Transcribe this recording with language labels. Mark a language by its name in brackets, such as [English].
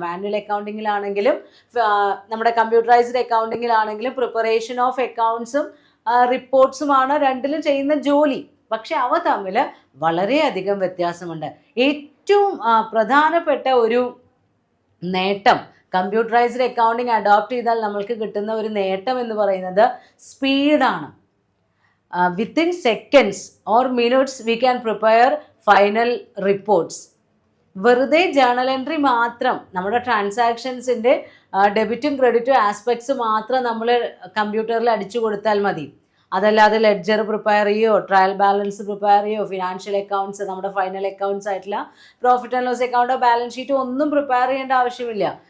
[Malayalam] Manual അക്കൗണ്ടിങ്ങിലാണെങ്കിലും നമ്മുടെ computerised അക്കൗണ്ടിങ്ങിലാണെങ്കിലും preparation of അക്കൗണ്ട്സും റിപ്പോർട്ട്സുമാണ് രണ്ടിലും ചെയ്യുന്ന ജോലി. പക്ഷെ അവ തമ്മിൽ വളരെയധികം വ്യത്യാസമുണ്ട്. ഏറ്റവും പ്രധാനപ്പെട്ട ഒരു നേട്ടം കമ്പ്യൂട്ടറൈസ്ഡ് അക്കൗണ്ടിങ് അഡോപ്റ്റ് ചെയ്താൽ നമ്മൾക്ക് കിട്ടുന്ന ഒരു നേട്ടം എന്ന് പറയുന്നത് സ്പീഡാണ്. [English] within seconds or minutes we can prepare final reports. [Malayalam] വെറുതെ ജേണൽ എൻട്രി മാത്രം, നമ്മുടെ ട്രാൻസാക്ഷൻസിൻ്റെ ഡെബിറ്റും ക്രെഡിറ്റും ആസ്പെക്ട്സ് മാത്രം നമ്മൾ കമ്പ്യൂട്ടറിൽ അടിച്ചു കൊടുത്താൽ മതി. അതല്ലാതെ ലെഡ്ജർ പ്രിപ്പയർ ചെയ്യോ, ട്രയൽ ബാലൻസ് പ്രിപ്പയർ ചെയ്യോ, ഫിനാൻഷ്യൽ അക്കൗണ്ട്സ്, നമ്മുടെ ഫൈനൽ അക്കൗണ്ട്സ് ആയിട്ടുള്ള പ്രോഫിറ്റ് ആൻഡ് ലോസ് അക്കൗണ്ടോ ബാലൻസ് ഷീറ്റോ ഒന്നും പ്രിപ്പയർ ചെയ്യേണ്ട ആവശ്യമില്ല.